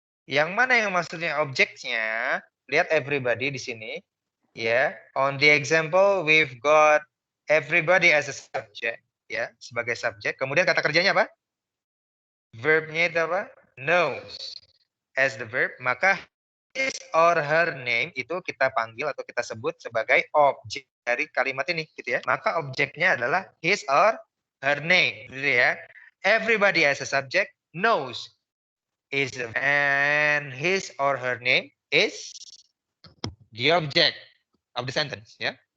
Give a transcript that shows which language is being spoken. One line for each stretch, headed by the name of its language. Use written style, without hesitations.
Indonesian: Yang mana yang maksudnya objeknya? Lihat everybody di sini.
English: Ya, on the example we've got everybody as a subject.
Indonesian: Ya, sebagai subjek. Kemudian kata kerjanya apa? Verbnya itu apa?
English: Knows as the verb,
Indonesian: maka his or her name itu kita panggil atau kita sebut sebagai objek dari kalimat ini gitu ya. Maka objeknya adalah his or her name gitu ya.
English: Everybody as a subject knows is and his or her name is the object of the sentence ya.